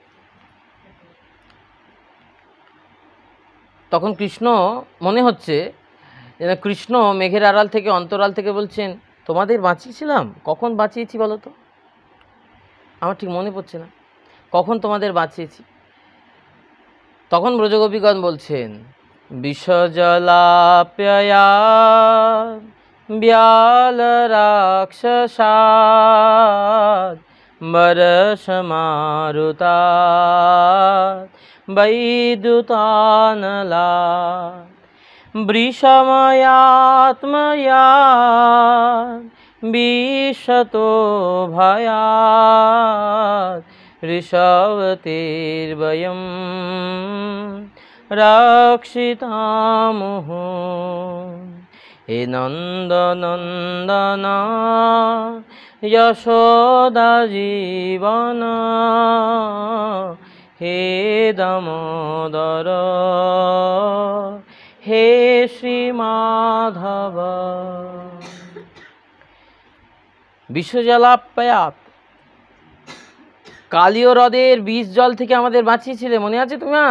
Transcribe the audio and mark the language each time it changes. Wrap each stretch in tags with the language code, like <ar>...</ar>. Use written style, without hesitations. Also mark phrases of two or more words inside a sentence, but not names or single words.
<bn>তখন কৃষ্ণ মনে হচ্ছে যেন কৃষ্ণ মেঘের আড়াল থেকে, অন্তরাল থেকে বলছেন, তোমাদের বাঁচিয়েছিলাম? কখন বাঁচিয়েছি বলো তো? আমার ঠিক মনে পড়ছে না কখন তোমাদের বাঁচিয়েছি। তখন ব্রজগোপীগণ বলছেন,</bn> <sa>বিষজলাপ্যয়া ব্যাল রাক্ষসাদ বরসমারুতা বৈদ্যুতানলা বৃষময়াত্ময়া বিশতো ভয়াৎ ঋষভতির্বয়ম রক্ষিতামুঃ।</sa> <bn>হে নন্দনন্দন যশোদা জীবন, হে দামোদর হে শ্রী মাধব। বিশ্বজলাপ্যায়াত, কালীয় হ্রদের বিষ জল থেকে আমাদের বাঁচিয়েছিলে, মনে আছে তোমার?</bn>